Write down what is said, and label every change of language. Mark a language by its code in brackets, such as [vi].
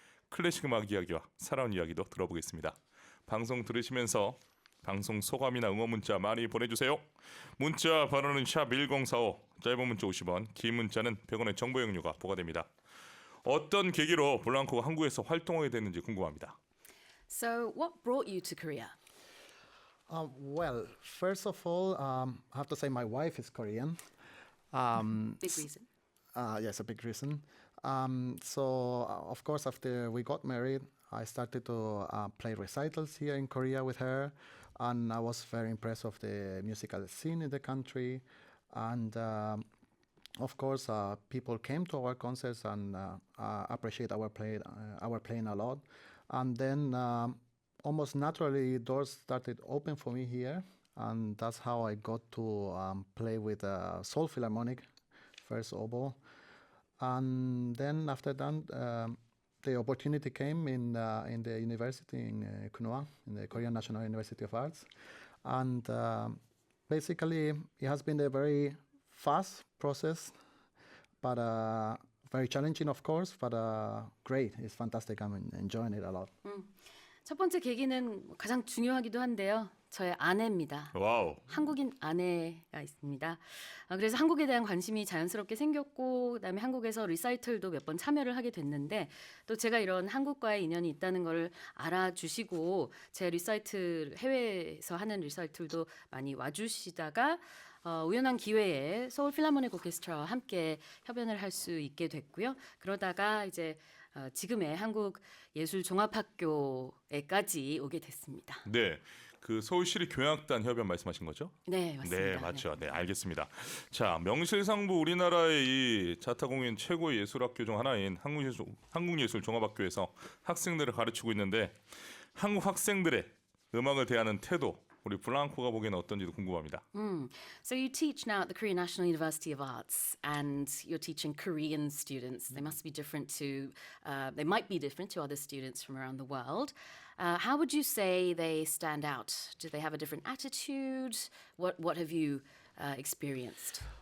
[ko] 클래식 음악 이야기와 살아온 이야기도 들어보겠습니다. 방송 들으시면서 방송 소감이나 응원 문자 많이 보내주세요. 문자 번호는 샵1045, 짧은 문자 50원, 긴 문자는 100원의 정보 이용료가 부과됩니다. 어떤 계기로 블랑코가 한국에서 활동하게 됐는지 궁금합니다. [en] So, what brought you to Korea? Well, first of all, I have to say my wife is Korean. Big reason. Yes, a big reason. Of course, after we got married, I started to play recitals here in Korea with her, and I was very impressed of the musical scene in the country. And of course, people came to our concerts and appreciate our playing a lot. And then almost naturally, doors started open for me here, and that's how I got to play with Seoul Philharmonic, first oboe. And then after that, the opportunity came in the university in Kunoa, in the Korean National University of Arts, and basically it has been a very fast process, but very challenging, of course, but great. It's fantastic. I'm enjoying it a lot. [ko] 첫 번째 계기는 가장 중요하기도 한데요. 저의 아내입니다. 와우. 한국인 아내가 있습니다. 그래서 한국에 대한 관심이 자연스럽게 생겼고 그다음에 한국에서 리사이틀도 몇 번 참여를 하게 됐는데 또 제가 이런 한국과의 인연이 있다는 걸 알아주시고 제 리사이틀 해외에서 하는 리사이틀도 많이 와주시다가 우연한 기회에 서울 필하모닉 오케스트라와 함께 협연을 할 수 있게 됐고요. 그러다가 이제 지금의 한국 예술 종합학교에까지 오게 됐습니다. 네. 그 서울시립 교향악단 협연 말씀하신 거죠? 네, 맞습니다. 네, 맞죠. 네, 알겠습니다. 자, 명실상부 우리나라의 이 자타공인 최고의 예술학교 중 하나인 한국예술종합학교에서 학생들을 가르치고 있는데 한국 학생들의 음악을 대하는 태도, 우리 블랑코가 보기에는 어떤지도 궁금합니다. [en] So you teach now at the Korean National University of Arts, and you're teaching Korean students. They must be different to, they might be different to other students from around the world. How would you say they stand out? Do they have a different attitude? What have you experienced?